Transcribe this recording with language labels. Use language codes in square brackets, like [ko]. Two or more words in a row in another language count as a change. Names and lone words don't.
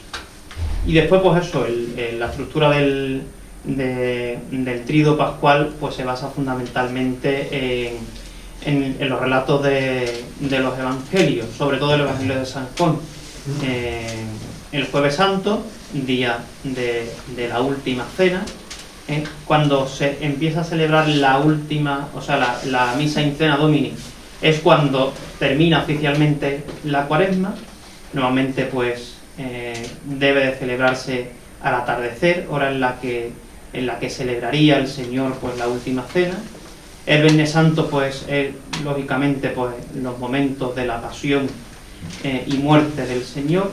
[es] Y después, pues eso, la estructura del Tríodo Pascual pues se basa fundamentalmente en los relatos de los evangelios, sobre todo el Evangelio de San Juan. El Jueves Santo, día de la última cena, cuando se empieza a celebrar la última, o sea, la misa [la] in cena Domini, [es] es cuando termina oficialmente la Cuaresma. Normalmente, pues, debe de celebrarse al atardecer, hora en la que celebraría el Señor pues la última cena. El Viernes Santo, pues, es lógicamente, pues, los momentos de la pasión y muerte del Señor.